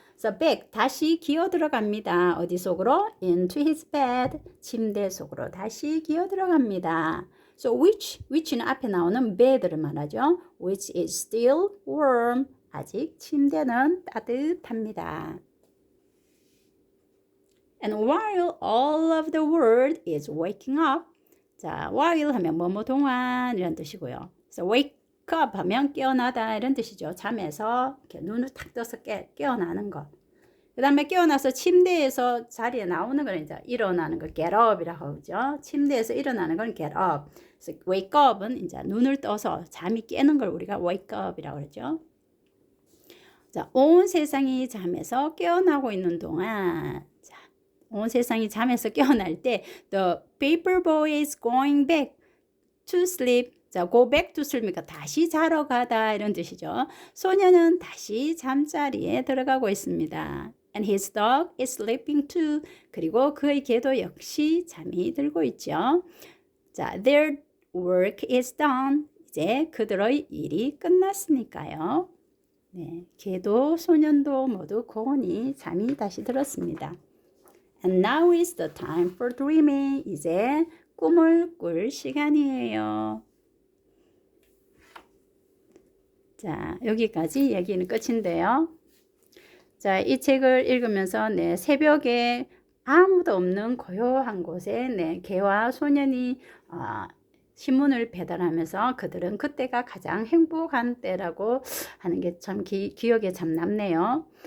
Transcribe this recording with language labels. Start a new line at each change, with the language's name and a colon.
Korean: 그래서
English: back
Korean: 다시 기어 들어갑니다. 어디 속으로?
English: into his bed.
Korean: 침대 속으로 다시 기어 들어갑니다. So which는 앞에 나오는 bed를 말하죠.
English: Which is still warm.
Korean: 아직 침대는 따뜻합니다.
English: And while all of the world is waking up.
Korean: 자, while 하면 뭐뭐 동안 이런 뜻이고요. So
English: wake up
Korean: 하면 깨어나다 이런 뜻이죠. 잠에서 이렇게 눈을 탁 떠서 깨어나는 것. 그 다음에 깨어나서 침대에서 자리에 나오는 걸 이제 일어나는 걸
English: get up
Korean: 이라고 하죠. 침대에서 일어나는 건
English: get up.
Korean: 그래서
English: wake up
Korean: 은 이제 눈을 떠서 잠이 깨는 걸 우리가 wake up이라고 그러죠. 자, 온 세상이 잠에서 깨어나고 있는 동안 자, 온 세상이 잠에서 깨어날 때
English: the paper boy is going back to sleep.
Korean: 자,
English: go back to sleep
Korean: 이니까 다시 자러 가다 이런 뜻이죠. 소녀는 다시 잠자리에 들어가고 있습니다.
English: And his dog is sleeping too.
Korean: 그리고 그의 개도 역시 잠이 들고 있죠.
English: 자, their work is done.
Korean: 이제 그들의 일이 끝났으니까요. 네, 개도 소년도 모두 고온히 잠이 다시 들었습니다.
English: And now is the time for dreaming.
Korean: 이제 꿈을 꿀 시간이에요. 자, 여기까지 얘기는 끝인데요. 자, 이 책을 읽으면서 새벽에 아무도 없는 고요한 곳에 개와 소년이 신문을 배달하면서 그들은 그때가 가장 행복한 때라고 하는 게 참 기억에 참 남네요.